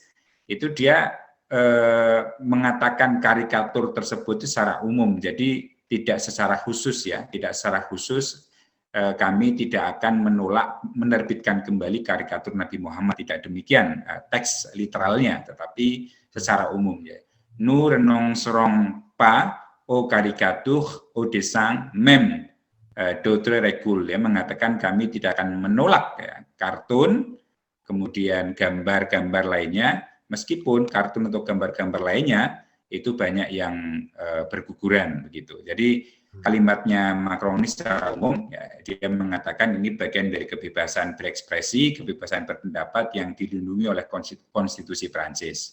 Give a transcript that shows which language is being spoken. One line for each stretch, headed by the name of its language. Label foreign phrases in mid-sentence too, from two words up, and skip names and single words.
Indonesian: Itu dia mengatakan karikatur tersebut secara umum, jadi tidak secara khusus ya, tidak secara khusus kami tidak akan menolak menerbitkan kembali karikatur Nabi Muhammad, tidak demikian teks literalnya, tetapi secara umum ya.
French: Nous renoncerons pas aux caricatures, aux dessins, même d'autres récules,
Indonesian: ya, mengatakan kami tidak akan menolak ya, kartun, kemudian gambar-gambar lainnya, meskipun kartun atau gambar-gambar lainnya itu banyak yang berguguran begitu. Jadi kalimatnya Macron ini secara umum, ya, dia mengatakan ini bagian dari kebebasan berekspresi, kebebasan berpendapat yang dilindungi oleh konstitusi Prancis.